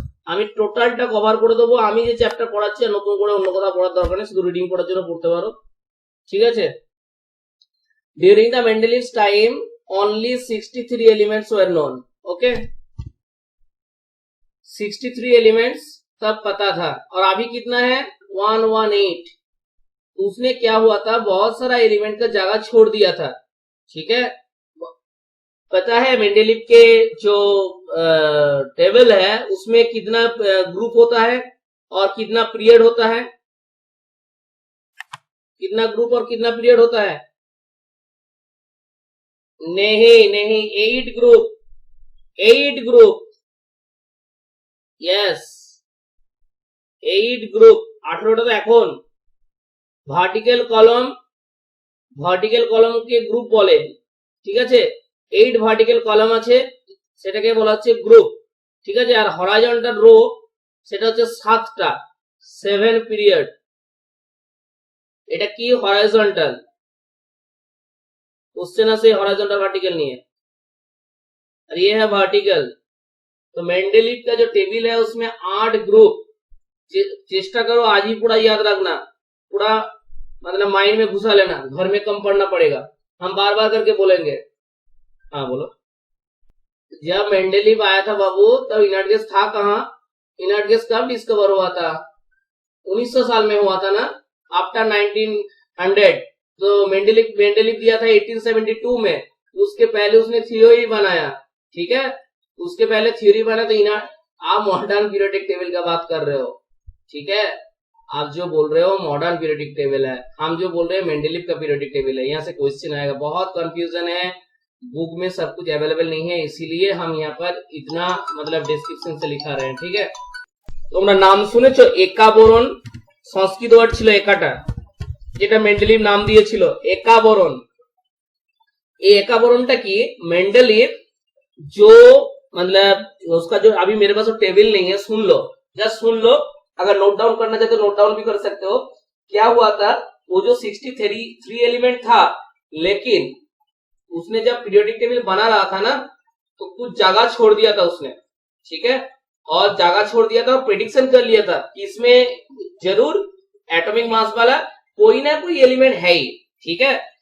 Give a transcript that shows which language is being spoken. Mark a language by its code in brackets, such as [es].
[bn] আমি টোটালটা কভার করে দেবো। আমি যে চ্যাপ্টার পড়াচ্ছি নতুন করে অন্য কথা পড়ার দরকার নেই, শুধু রিডিং পড়ার জন্য পড়তে পারো, ঠিক আছে। [en] During the Mendeleev's time only 63 elements were known. [hi] Okay, 63 elements तब पता था, और अभी कितना है? 118। उसने क्या हुआ था? बहुत सारा एलिमेंट का जगह छोड़ दिया था, ठीक है। पता है मेंडेलीव के जो टेबल है उसमें कितना ग्रुप होता है और कितना पीरियड होता है? कितना ग्रुप और कितना पीरियड होता है? नहीं, 8 ग्रुप, यस 8 গ্রুপ। [bn] 18টা তো এখন ভার্টিক্যাল কলমকে গ্রুপ বলে, ঠিক আছে। 8 ভার্টিক্যাল কলাম আছে, সেটাকে বলা হচ্ছে গ্রুপ, ঠিক আছে। আর হরাইজন্টাল রো সেটা হচ্ছে 7টা, 7 পিরিয়ড। এটা কি? হরাইজন্টাল। [hi] क्वेश्चन আছে हॉरिजॉन्टल वर्टिकल नहीं है, और ये है वर्टिकल। तो मेंडेलीव का जो टेबल है उसमें 8 ग्रुप। चेष्टा करो आज ही पूरा याद रखना, पूरा मतलब माइंड में घुसा लेना, घर में कम पढ़ना पड़ेगा, हम बार बार करके बोलेंगे। हाँ बोलो। जब मेंडेलीव आया था बाबू तब इनर्ट गैस था कहाँ? इनर्ट गैस कब डिस्कवर हुआ था? 1900 साल में हुआ था ना, आफ्टर 1900। तो मेंडेलीव दिया था 1872 में, उसके पहले उसने थ्योरी बनाया, ठीक है। उसके पहले थ्योरी बना, तो आप मॉडर्न पीरियोडिक टेबल का बात कर रहे हो, ठीक है। आप जो बोल रहे हो मॉडर्न पीरियोडिक टेबल है, हम जो बोल रहे हैं मेंडेलीव का पीरियोडिक टेबल है। यहाँ से क्वेश्चन आएगा, बहुत कंफ्यूजन है, बुक में सब कुछ अवेलेबल नहीं है, इसीलिए हम यहाँ पर इतना मतलब डिस्क्रिप्शन से लिखा रहे हैं, ठीक है। [bn] তোমরা নাম শুনেছো একা বোরন, সংস্কৃত ওয়ার্ড ছিল একাটা, যেটা মেন্ডেলিভ নাম দিয়েছিল একা বোরন। [hi] ये एका बोरॉन की मेंडलीव जो मतलब उसका जो अभी मेरे पास टेबल नहीं है, सुन लो, जस्ट सुन लो, अगर नोट डाउन करना चाहते तो नोट डाउन भी कर सकते हो। क्या हुआ था, वो जो 63 एलिमेंट था, लेकिन उसने जब पीरियोडिक टेबल बना रहा था ना, तो कुछ जगह छोड़ दिया था उसने, ठीक है, और जगह छोड़ दिया था, प्रेडिक्शन कर लिया था कि इसमें जरूर एटॉमिक मास वाला कोई ना कोई एलिमेंट है ही, ठीक है।